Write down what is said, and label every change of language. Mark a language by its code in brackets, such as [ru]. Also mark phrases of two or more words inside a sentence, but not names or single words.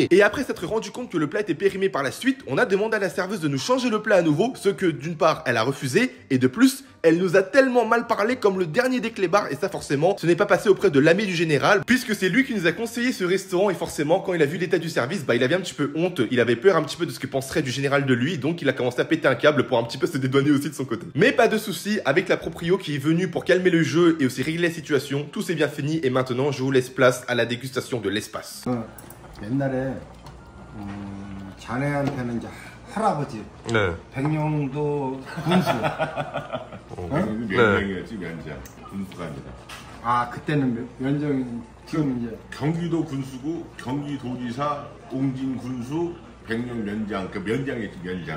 [fr] Et après s'être rendu compte que le plat était périmé par la suite, on a demandé à la serveuse de nous changer le plat à nouveau, ce que d'une part elle a refusé et de plus elle nous a tellement mal parlé comme le dernier des clébards et ça forcément ce n'est pas passé auprès de l'ami du général puisque c'est lui qui nous a conseillé ce restaurant et forcément quand il a vu l'état du service bah il avait un petit peu honte, il avait peur un petit peu de ce que penserait du général de lui donc il a commencé à péter un câble pour un petit peu se dédouaner aussi de son côté. Mais pas de soucis, avec la proprio qui est venue pour calmer le jeu et aussi régler la situation, tout s'est bien fini et maintenant je vous laisse place à la dégustation de l'espace. [ko] 옛날에 자네한테는 이제 할아버지, 네. 백령도 군수. 면장이었지 면장, 군수가 아니라. 아 그때는 면정이 지금 이제 경기도 군수고 경기도지사, 옹진 군수, 백령 면장, 그 면장이지 면장.